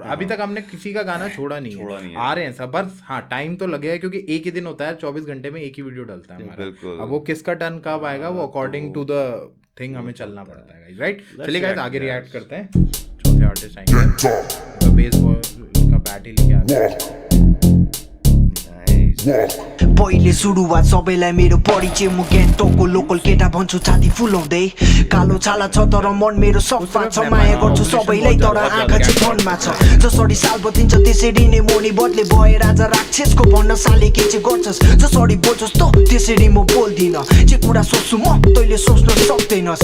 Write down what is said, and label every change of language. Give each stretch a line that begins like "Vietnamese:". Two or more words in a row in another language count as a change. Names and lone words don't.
Hindi: अभी तक हमने किसी का गाना छोड़ा नहीं है, आ रहे हैं सब, बस हाँ टाइम तो लगेगा क्योंकि एक ही दिन होता है, 24 घंटे में एक ही वीडियो डलता है हमारा। अब वो किसका टर्न कब आएगा वो
English: according to the thing
Hindi: हमें चलना पड़ता है, राइट। चलिए गाइस आगे रिएक्ट करते हैं। चौथे आर्टिस्ट आएंगे, बेसबॉल का बैट ही लेके आते हैं।
Nepali: पहिले सुरुवात सबैलाई मेरो परिचय, म गान्तोकको लोकल केटा भन्छु छाती फुलाउँदै। कालो छाला छ तर मन मेरो सफा छ, माया गर्छु सबैलाई तर आँखा चाहिँ मनमा छ। जसरी साल बतिन्छ त्यसरी नै मोनी बदले भए राजा राक्षसको भन्न साले के चाहिँ गर्छस्, जसरी बोल्छस् त त्यसरी म बोल्दिन, जे कुरा सोच्छु म तैँले सोच्न सक्दैनस्।